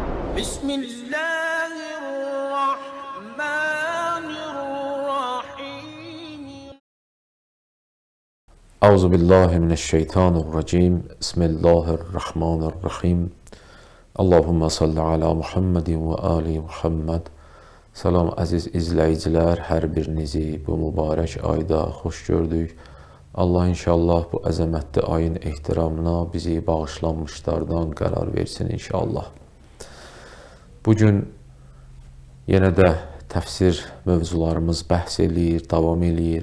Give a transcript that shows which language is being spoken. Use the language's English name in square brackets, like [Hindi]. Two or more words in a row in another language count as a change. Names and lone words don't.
[Arabic] بسم الله الرحمن الرحيم أعوذ بالله من الشيطان الرجيم بسم الله الرحمن الرحيم اللهم صل على محمد وآل محمد. [Azerbaijani] Salam əziz izləyicilər, hər birinizi bu mübarək ayda xoş gördük. Allah inşallah bu əzəmətli ayın ehtiramına bizi bağışlanmışlardan qərar versin inşallah. Bugün yenə də təfsir mövzularımız bəhs eləyir, davam eləyir.